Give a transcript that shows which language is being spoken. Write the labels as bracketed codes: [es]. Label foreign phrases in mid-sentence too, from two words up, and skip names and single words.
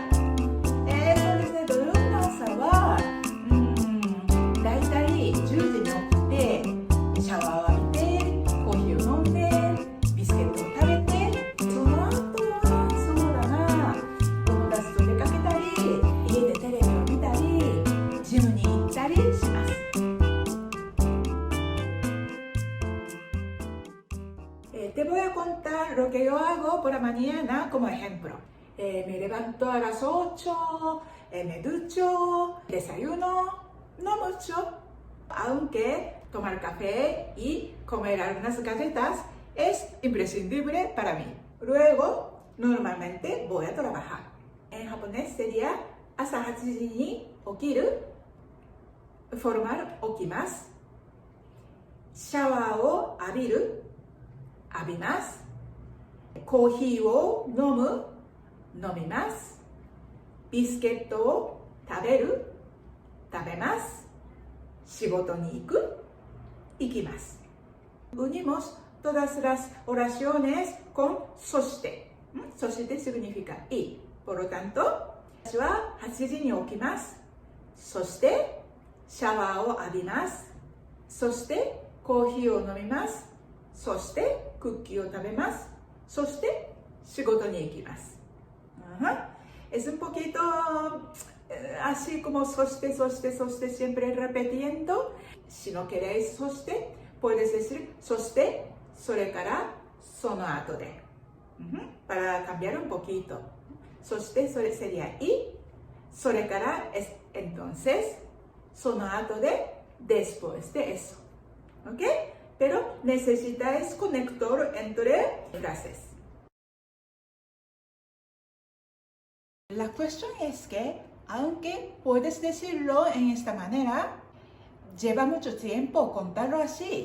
[ja] そうですね。土曜日の朝はだいたい10時に起きてシャワーを浴びてコーヒーを飲んでビスケットを食べてその後はそうだな友達と出かけたり家でテレビを見たりジムに行ったりします。 [es] Te voy a contar lo que yo hago por la mañana como ejemplo. Me levanto a las 8, me ducho, desayuno, no mucho, aunque tomar café y comer algunas galletas es imprescindible para mí. Luego, normalmente voy a trabajar. En japonés sería [ja] 朝8時に起きる [es] formal 起きます。 [ja] シャワーを浴びる浴びます。コーヒーを飲む飲みます。ビスケットを食べる食べます。仕事に行く行きます。 [es] Unimos todas las oraciones con [ja] そして。 [es] そして significa y. Por lo tanto, [ja] 私は8時に起きます。そしてシャワーを浴びます。そしてコーヒーを飲みます。そしてクッキーを食べます。そして仕事に行きます。 [es] Es un poquito así como そして siempre repitiendo. Si no queréis そして puedes decir [ja] そしてそれからその後で。 [es] Para cambiar un poquito. [ja] そしてそれ [es] sería y それから es entonces [ja] その後で [es] después de eso. ¿Ok? Pero necesitáis conector entre frases. La cuestión es que, aunque puedes decirlo en esta manera, lleva mucho tiempo contarlo así.